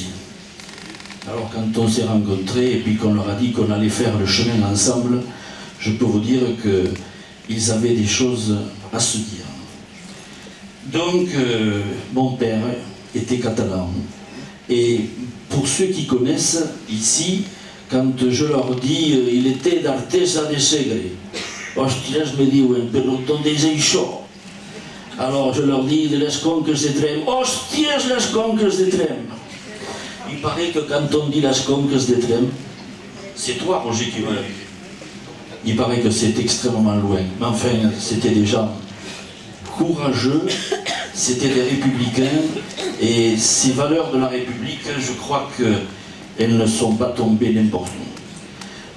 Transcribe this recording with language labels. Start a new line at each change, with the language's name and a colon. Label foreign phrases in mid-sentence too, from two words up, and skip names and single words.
French: Alors quand on s'est rencontrés et puis qu'on leur a dit qu'on allait faire le chemin ensemble, je peux vous dire qu'ils avaient des choses à se dire. Donc mon père était catalan. Et pour ceux qui connaissent ici, quand je leur dis il était d'Artesa de Segre,
Catalan: hostias me diuen, però d'on és això?
French: Alors je leur dis de les conques de Trem, hostias les conques de Trem. il paraît que quand on dit las conques de Trem, c'est toi, Roger, qui me l'a dit. Il paraît que c'est extrêmement loin. Mais enfin, c'était des gens courageux, c'était des républicains, et ces valeurs de la République, je crois qu'elles ne sont pas tombées n'importe où.